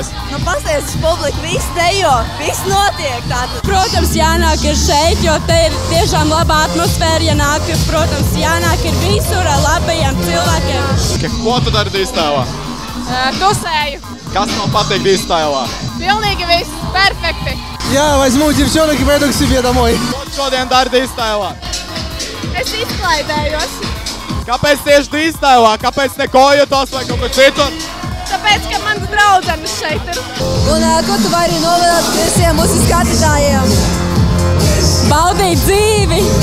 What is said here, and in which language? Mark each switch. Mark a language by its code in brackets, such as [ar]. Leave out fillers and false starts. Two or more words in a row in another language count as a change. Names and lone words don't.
[lv] Nu, pastāsties publiku, viss dejo, viss notiek tātad. Protams, jānāk ir šeit, jo te ir tiešām laba atmosfēra, ja nāk, protams, jānāk ir visur ar labajiem cilvēkiem. Ko tu dari Distailā? Тусēju. Kas man patīk Distailā? Pilnīgi viss perfekti. [ru] Я возьму девчонок и пойду к себе домой. [lv] Ko tu šodien dari Distailā? Es izklaidējos, Kāpēc tieši Distailā? Kāpēc ne Kojotos vai kaut kur citur? tāpēc, ka mans draudzenes šeit ir. Un ko tu vari novēlēt visiem mūsu skatītājiem? Baudīt dzīvi!